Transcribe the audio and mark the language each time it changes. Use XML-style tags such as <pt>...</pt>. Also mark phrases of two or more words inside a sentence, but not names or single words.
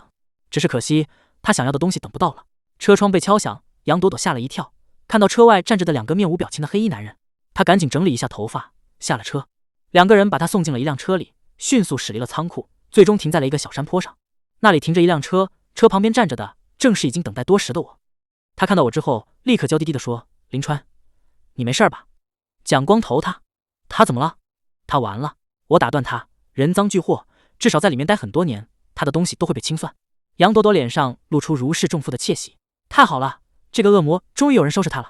<zh>只是可惜，他想要的東西等不到了。車窗被敲響，楊朵朵嚇了一跳，看到車外站着的2個面無表情的黑衣男人，他趕緊整理一下頭髮，下了車。2個人把他送進了一輛車裡，迅速駛離了倉庫，最終停在了一個小山坡上。那裡停着一輛車，車旁邊站着的正是已經等待多時的我。他看到我之後，立刻娇滴滴地說：“林川，你沒事吧？” 蔣光頭他怎麼了？他完了！我打斷他，人贓俱獲，至少在裡面待很多年，他的東西都會被清算。楊朵朵臉上露出如釋重負的竊喜，太好了，這個惡魔終於有人收拾他了。</zh>